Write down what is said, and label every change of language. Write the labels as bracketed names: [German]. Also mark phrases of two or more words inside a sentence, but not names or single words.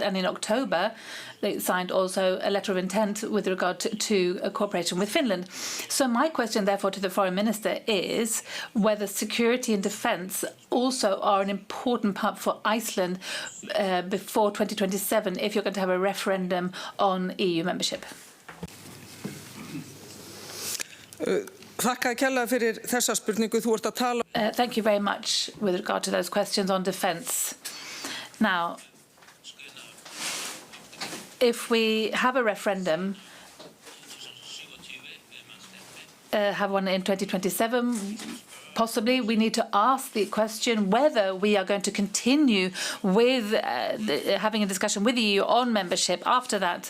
[English] And in October, they signed also a letter of intent with regard to cooperation with Finland. So my question, therefore, to the Foreign Minister is whether security and defence also are an important part for Iceland before 2027, if you're going to have a referendum on EU membership. [Icelandic] Þakka kærlega fyrir þessa spurningu. Þú ert að tala. [English] Thank you very much with regard to those questions on defence. Now, if we have a referendum, have one in 2027, possibly we need to ask the question whether we are going to continue with having a discussion with the EU on membership after that.